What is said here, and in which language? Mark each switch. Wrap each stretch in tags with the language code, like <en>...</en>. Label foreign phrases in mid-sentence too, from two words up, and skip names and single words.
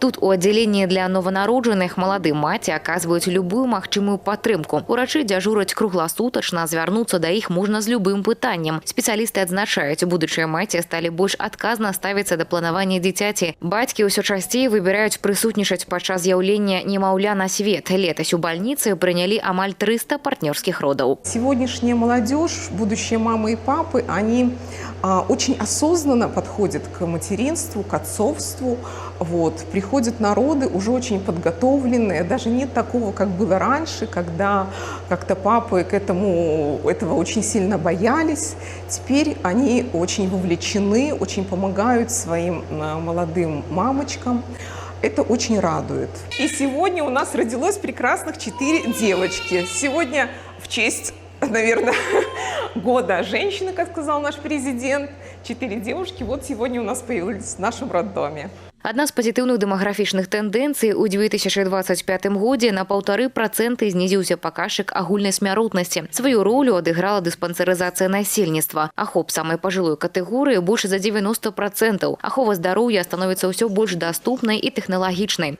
<be>Тут у аддзяленні для нованароджаных маладым маці аказваюць любую магчымую падтрымку. Урачы дзяжураць кругласутачна, звярнуцца да іх можна з любым пытаннем. Спецыялісты адзначаюць, будучыя маці сталі больш адказна ставіцца да планавання дзіцяці. Бацькі ўсё часцей выбіраюць прысутнічаць падчас з'яўлення немаўля на свет.</be> <ru>Летась у больнице приняли амаль 300 партнерских родов. Сегодняшняя молодежь, будущие мамы и папы, они очень осознанно подходят к материнству, к отцовству. Приходят на роды уже очень подготовленные. Даже нет такого, как было раньше, когда как-то папы этого очень сильно боялись. Теперь они очень вовлечены, очень помогают своим молодым мамочкам. Это очень радует. И сегодня у нас родилось прекрасных 4 девочки. Сегодня в честь, наверное, года женщины, как сказал наш президент, 4 девушки сегодня у нас появились в нашем роддоме.</ru> <be>Адна з пазітыўных дэмаграфічных тэндэнцый у 2025 годзе на 1,5% знізіўся паказчык агульнай смяротнасці. Сваю ролю адыграла дыспансерызацыя насельніцтва. Ахоп самай пажылой катэгорыі больш за 90%. Ахова здароўя становіцца ўсё больш даступнай і тэхналагічнай.</be>